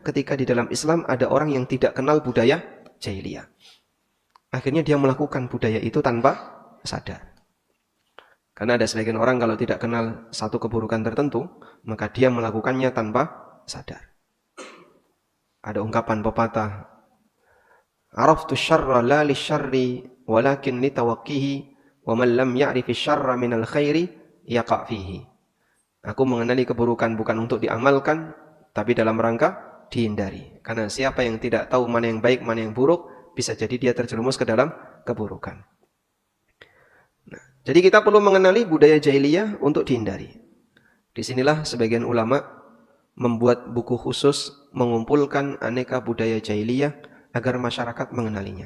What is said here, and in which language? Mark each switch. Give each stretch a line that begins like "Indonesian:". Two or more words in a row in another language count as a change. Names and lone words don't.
Indonesian: Ketika di dalam Islam ada orang yang tidak kenal budaya jahiliyah. Akhirnya dia melakukan budaya itu tanpa sadar. Karena ada sebagian orang kalau tidak kenal satu keburukan tertentu, maka dia melakukannya tanpa sadar. Ada ungkapan pepatah,
Arabic: "عرفت الشر لا للشر ولكن لتوقيه ومن لم يعرف الشر من الخير يقع فيه."
Indonesian: Aku mengenali keburukan bukan untuk diamalkan, tapi dalam rangka dihindari. Karena siapa yang tidak tahu mana yang baik, mana yang buruk, bisa jadi dia terjerumus ke dalam keburukan. Nah, jadi kita perlu mengenali budaya jahiliyah untuk dihindari. Disinilah sebagian ulama membuat buku khusus mengumpulkan aneka budaya jahiliyah agar masyarakat mengenalinya.